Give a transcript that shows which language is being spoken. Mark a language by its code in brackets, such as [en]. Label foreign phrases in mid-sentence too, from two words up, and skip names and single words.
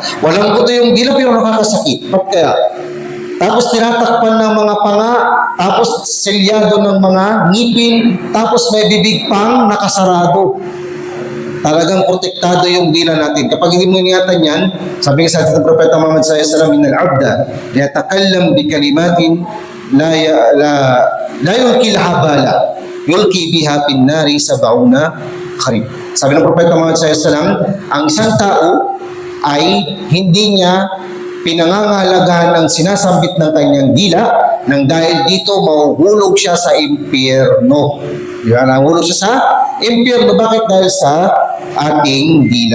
[tl] Walang buto yung dila pero nakakasakit. Ba't kaya? Tapos tinatakpan ng mga panga, tapos selyado ng mga ngipin, tapos may bibig pang nakasarado. Talagang protektado yung dila natin. Kapag hindi mo ingatan yan, sabi nga sa ating Propeta Muhammad [ar] صلى الله عليه وسلم, "إن العبد يتكلم بكلمة لا يلقي الهبالا يلقي بها في النار 70 خريف." [tl] Sabi ng Propeta Muhammad [ar] صلى الله عليه وسلم, [tl] ang isang tao ay hindi niya pinangangalagahan ang sinasambit ng kanyang dila, nang dahil dito mahuhulog siya sa impyerno. Di ba? Nahulog siya sa impyerno. Bakit? Dahil sa ating dila.